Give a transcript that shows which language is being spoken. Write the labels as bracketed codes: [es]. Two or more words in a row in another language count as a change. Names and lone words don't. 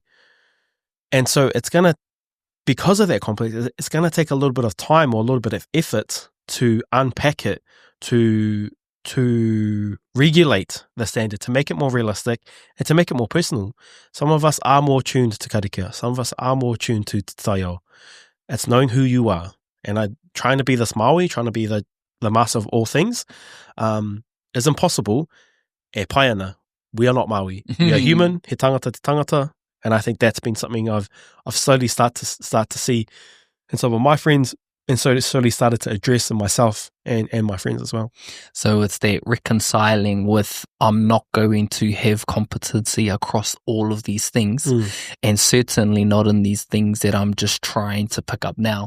[en] And so it's going to, because of that complex, it's going to take a little bit of time or a little bit of effort to unpack it, to regulate the standard, to make it more realistic and to make it more personal. Some of us are more tuned to karikia. Some of us are more tuned to [mi] te taio. [en] It's knowing who you are. And trying to be this Maui, trying to be the master of all things, is impossible. [mi] E pai ana. [en] We are not Maui. We are human, [mi] he tangata te tangata. [en] And I think that's been something I've slowly start to see in some of my friends, and so slowly started to address in myself and my friends as well. So it's that reconciling with, I'm not going to have competency across all of these things, and certainly not in these things that I'm just trying to pick up now.